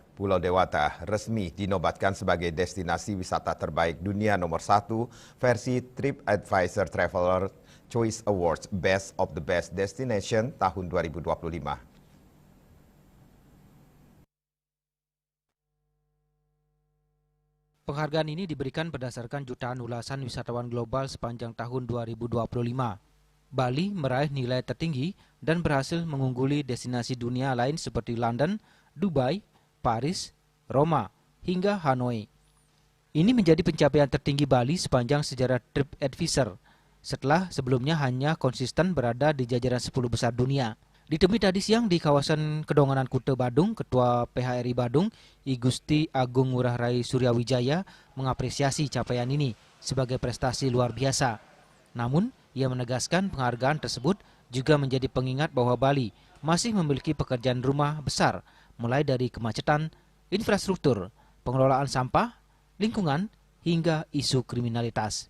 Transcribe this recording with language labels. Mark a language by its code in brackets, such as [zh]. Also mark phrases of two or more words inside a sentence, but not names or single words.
[id] Pulau Dewata resmi dinobatkan sebagai destinasi wisata terbaik dunia nomor 1 versi TripAdvisor Traveler Choice Awards Best of the Best Destination tahun 2025. Penghargaan ini diberikan berdasarkan jutaan ulasan wisatawan global sepanjang tahun 2025. Bali meraih nilai tertinggi dan berhasil mengungguli destinasi dunia lain seperti London, Dubai, Paris, Roma, hingga Hanoi. Ini menjadi pencapaian tertinggi Bali sepanjang sejarah TripAdvisor, setelah sebelumnya hanya konsisten berada di jajaran 10 besar dunia. Ditemui tadi siang di kawasan Kedonganan Kute Badung, Ketua PHRI Badung, I Gusti Agung Ngurah Rai Suryawijaya mengapresiasi capaian ini sebagai prestasi luar biasa. Namun, ia menegaskan penghargaan tersebut juga menjadi pengingat bahwa Bali masih memiliki pekerjaan rumah besar, mulai dari kemacetan, infrastruktur, pengelolaan sampah, lingkungan, hingga isu kriminalitas.